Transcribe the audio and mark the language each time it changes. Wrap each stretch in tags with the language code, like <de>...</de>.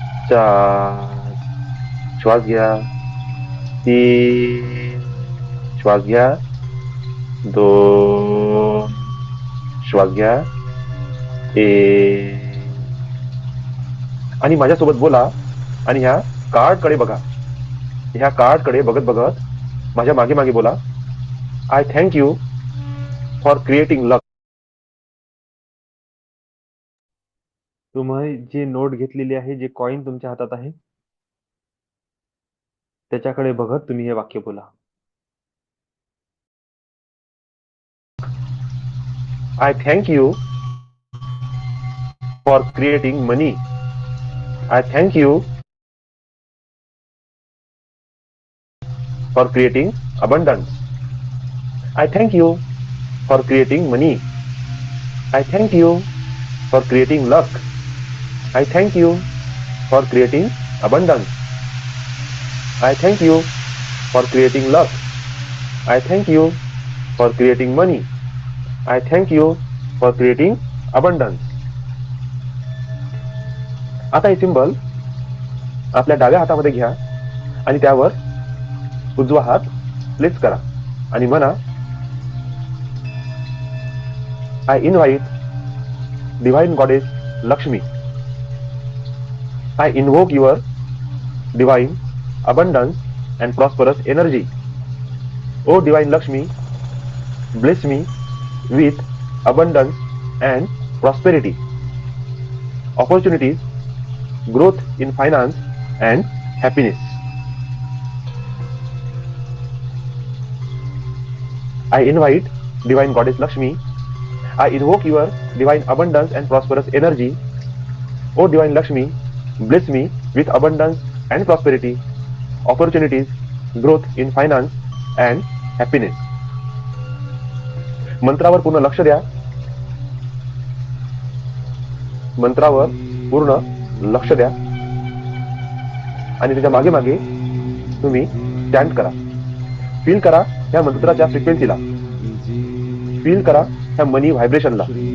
<mr>4 श्वास घ्या, 3 श्वास घ्या, 2 श्वास घ्या, 1. आणि माझ्यासोबत बोला आणि ह्या कार्डकडे बघा. ह्या कार्डकडे बघत बघत माझ्या मागे मागे बोला.</mr> <en>I thank you for creating luck.</en> <mr>तुम्ही जे नोट घेतलेली आहे, जे कॉइन तुमच्या हातात आहे, त्याच्याकडे बघत तुम्ही हे वाक्य बोला.</mr> <en>I thank you for creating money. I thank you for creating abundance. I thank you for creating money. I thank you for creating luck. I thank you for creating abundance. I thank you for creating luck. I thank you for creating money. I thank you for creating abundance.</en> <mr>आता हे symbol आपल्या डाव्या हातामध्ये घ्या आणि त्यावर उजवा हात प्लेस करा आणि म्हणा,</mr> <en>I invite divine goddess Lakshmi. I invoke your divine abundance and prosperous energy. O divine Lakshmi, bless me with abundance and prosperity, opportunities, growth in finance and happiness. I invite divine goddess Lakshmi. I invoke your divine abundance and prosperous energy. O divine Lakshmi, bless me with abundance and prosperity, opportunities, growth in finance and happiness.</en> <mr>मंत्रावर पूर्ण लक्ष द्या. मंत्रावर पूर्ण लक्ष द्या आणि त्याच्या मागे मागे तुम्ही स्टँड करा. फील करा ह्या मंत्राच्या फ्रिक्वेन्सीला. फील करा ह्या मनी व्हायब्रेशनला.</mr>